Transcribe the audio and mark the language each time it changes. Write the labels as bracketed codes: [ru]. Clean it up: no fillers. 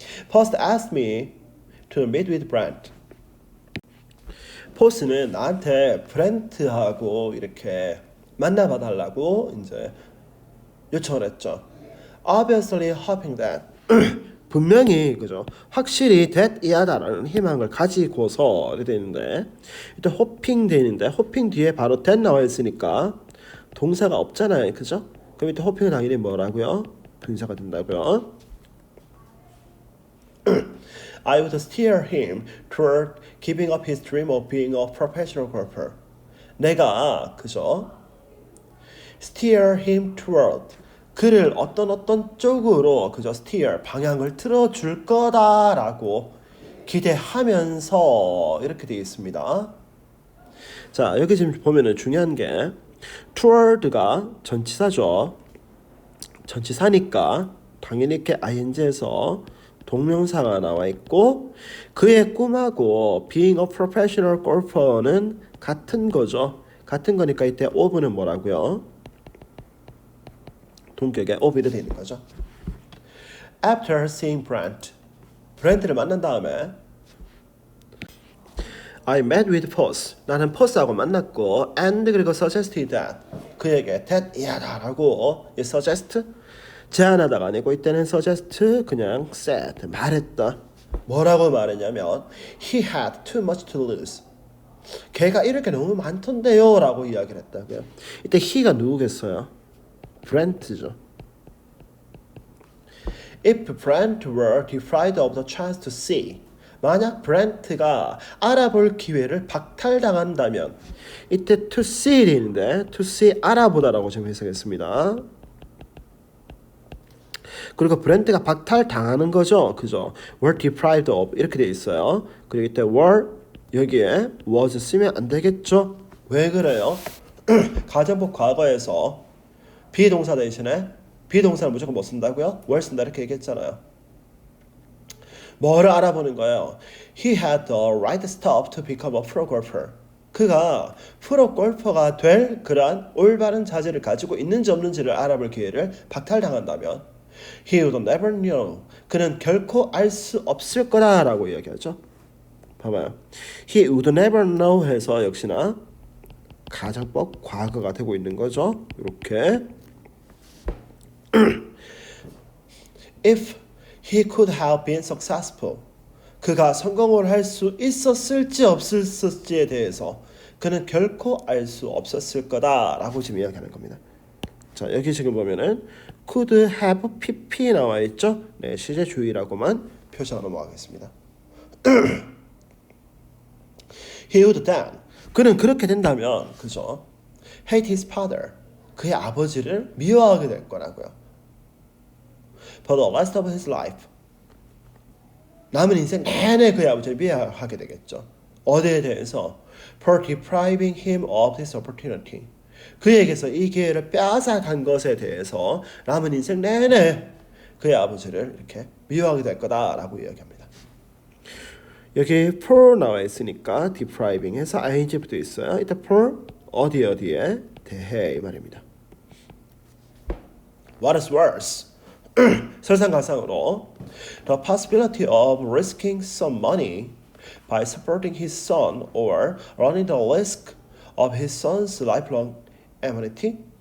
[en] Post asked me to meet with Brent. [ko] 포스는 나한테 브렌트하고 이렇게 만나봐달라고 이제 요청을 했죠. [en] Obviously hoping that [ko] 분명히 그죠 확실히 that 이하다라는 희망을 가지고서 이렇게 되는데 일단 호핑 되는데 호핑 뒤에 바로 that 나와 있으니까 동사가 없잖아요, 그죠? 그럼 이때 호핑은 당연히 뭐라고요? 분사가 된다고요. [en] I would steer him toward giving up his dream of being a professional golfer. [ko] 내가 그죠? [en] steer him toward [ko] 그를 어떤 쪽으로 그저 steer 방향을 틀어줄 거다라고 기대하면서 이렇게 되어 있습니다. 자, 여기 지금 보면은 중요한 게 toward가 전치사죠. 전치사니까 당연히 이렇게 ing에서 동명사가 나와 있고 그의 꿈하고 [en] being a professional golfer [ko] 는 같은 거죠. 같은 거니까 이때 of는 뭐라고요? 동격에 of이 되는 거죠. [en] After seeing [ko] Brent를 만난 다음에 [en] I met with Post. [ko] 나는 Post하고 만났고 and 그리고 [en] suggested that [ko] 그에게 that 이하다라고 suggest 제안하다가 아니고 이때는 suggest 그냥 said 말했다. 뭐라고 말했냐면 [en] he had too much to lose. [ko] 걔가 이럴 게 너무 많던데요 라고 이야기를 했다고요. 이때 he가 누구겠어요? Brent죠. [en] If Brent were deprived of the chance to see [ko] 만약 브렌트가 알아볼 기회를 박탈당한다면 이때 to see인데 to see 알아보다라고 지금 해석했습니다. 그리고 브렌트가 박탈당하는 거죠. 그죠? [en] were deprived of [ko] 이렇게 돼 있어요. 그리고 이때 were 여기에 was 쓰면 안 되겠죠? 왜 그래요? 가정법 과거에서 비동사 대신에 비동사를 무조건 못 쓴다고요? were 쓴다 이렇게 얘기했잖아요. 뭐를 알아보는 거예요? [en] He had the right stuff to become a pro golfer. [ko] 그가 프로 골퍼가 될 그러한 올바른 자질을 가지고 있는지 없는지를 알아볼 기회를 박탈당한다면 [en] He would never know. [ko] 그는 결코 알 수 없을 거다라고 이야기하죠. 봐봐요. [en] He would never know [ko] 해서 역시나 가정법 과거가 되고 있는 거죠. [en] 이렇게 If he could have been successful. [ko] 그가 성공을 할 수 있었을지 없었을지에 대해서 그는 결코 알 수 없었을 거다라고 지금 이야기하는 겁니다. 자, 여기 지금 보면은 could have pp 나와 있죠. 네, 시제 주의라고만 표시하고 넘어가겠습니다. [en] He would then. [ko] 그는 그렇게 된다면, 그죠? [en] Hate his father. [ko] 그의 아버지를 미워하게 될 거라고요. [en] For the rest of his life. [ko] 남은 인생 내내 그의 아버지를 미워하게 되겠죠. 어디에 대해서? [en] For depriving him of this opportunity. [ko] 그에게서 이 기회를 빼앗아간 것에 대해서 남은 인생 내내 그의 아버지를 이렇게 미워하게 될 거다라고 이야기합니다. 여기 for 나와 있으니까 depriving 해서 ing 붙어 있어요. 이때 for 어디에 대해 이 말입니다. [en] What is worse? [ko] 설상가상으로 [en] the possibility of risking some money by supporting his son or running the risk of his son's lifelong enmity.